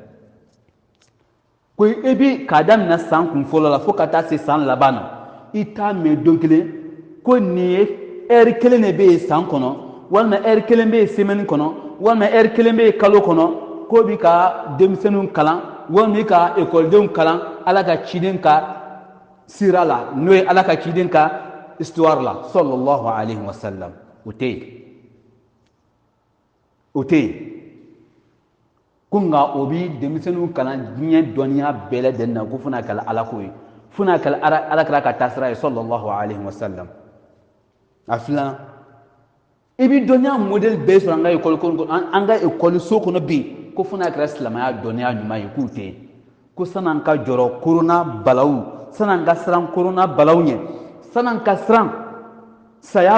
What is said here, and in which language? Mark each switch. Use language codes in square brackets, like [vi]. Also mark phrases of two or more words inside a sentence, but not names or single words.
[bm] ko e bi k'a daminɛ san kun fɔlɔ la fo ka taa se san laban na i t'a mɛn don kelen ko nin ye heure kelen de bɛ yen san kɔnɔ walima heure kelen bɛ yen semaine kɔnɔ walma kelen bɛ kalo kɔnɔ ko bi ka denmisɛnninw kalan walima ka ekɔlidenw kalan ala ka ciden ka sira la n'o ye ala ka ciden ka histoire la [ar] صلى الله عليه وسلم [bm] o tɛ yen ko nka o bi denmisɛnninw kalan diɲɛ dɔnniya bɛɛ lajɛlen na ko fo n'a kɛla ala ko ye fo n'a kɛla alakira ka taasira ye [ar] صلى الله عليه وسلم [bm] a filanan i bi dɔnniya modèle bɛɛ sɔrɔ an ka ekɔliso kɔnɔ bi ko fo n'a kɛra silamɛya dɔnniya ɲuman ye k'u tɛ yen ko san'an ka jɔrɔ korona balawu san'an ka siran korona balawu ɲɛ san'an ka siran saya